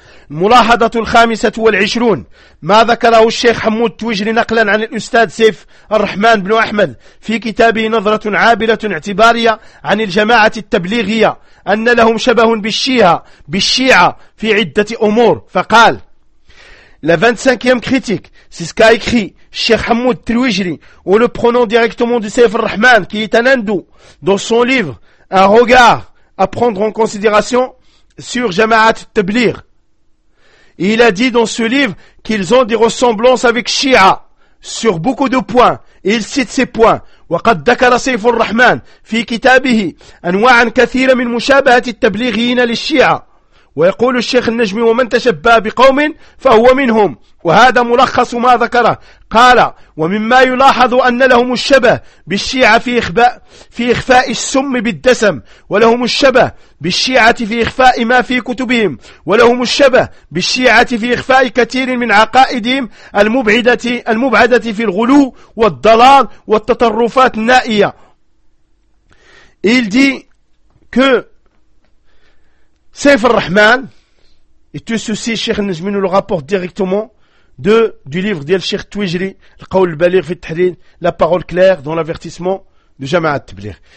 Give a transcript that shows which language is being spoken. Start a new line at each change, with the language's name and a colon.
Arabic: ملاحظة الخامسة والعشرون ما ذكره الشيخ حمود توجري نقلا عن الأستاذ سيف الرحمن بن أحمد في كتابه نظرة عابرة اعتبارية عن الجماعة التبليغية أن لهم شبه بالشيعة في عدة أمور فقال
French: La 25e critique, c'est ce qu'a écrit Cheikh Hamoud Tlouijri, en le prenant directement de Saif al-Rahman, qui est un hindou, dans son livre, Un regard à prendre en considération sur Jamaat Tabligh. Et il a dit dans ce livre qu'ils ont des ressemblances avec Shia sur beaucoup de points. Et il cite ces points.
Arabic: وقد ذكر سيف الرحمن في كتابه أنواعا كثيرة من مشابهة التبليغيين للشيعة. ويقول الشيخ النجمي ومن تشبه بقوم فهو منهم. وهذا ملخص ما ذكره. قال ومما يلاحظ أن لهم الشبه بالشيعة في إخفاء السم بالدسم، ولهم الشبه بالشيعة في إخفاء ما في كتبهم، ولهم الشبه بالشيعة في إخفاء كثير من عقائدهم المبعدة في الغلو والضلال والتطرفات النائية.
French: Il dit que Saif al-Rahman, et tout ceci, Cheikh Najmi nous le rapporte directement du livre d'El Cheikh Twijri, le Qawl Balir fi Tahrir, la parole claire dans l'avertissement de Jamaat Tabligh.